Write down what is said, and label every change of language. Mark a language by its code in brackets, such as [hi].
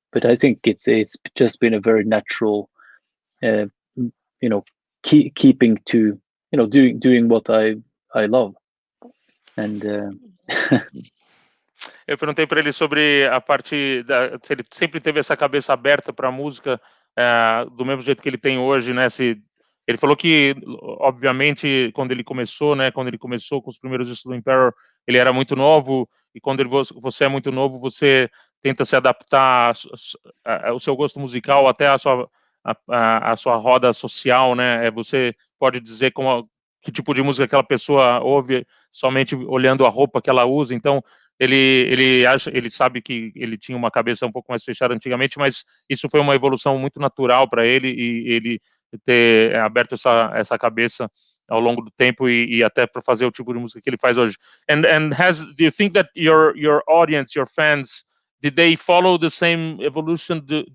[en] But I think it's just been a very natural, uh, keeping to, doing what I love. And [pt] Eu perguntei para ele sobre a parte se ele sempre teve essa cabeça aberta para a música, do mesmo jeito que ele tem hoje, né? Ele falou que, obviamente, quando ele começou com os primeiros discos do Emperor, ele era muito novo, e quando você é muito novo, você tenta se adaptar ao seu gosto musical, até a sua roda social, né? Você pode dizer que tipo de música aquela pessoa ouve somente olhando a roupa que ela usa. Então, ele sabe que ele tinha uma cabeça um pouco mais fechada antigamente, mas isso foi uma evolução muito natural para ele, e ele ter aberto essa cabeça ao longo do tempo, e até para fazer o tipo de música que ele faz hoje. [en] And do you think that your audience, your fans, did they follow the same evolution?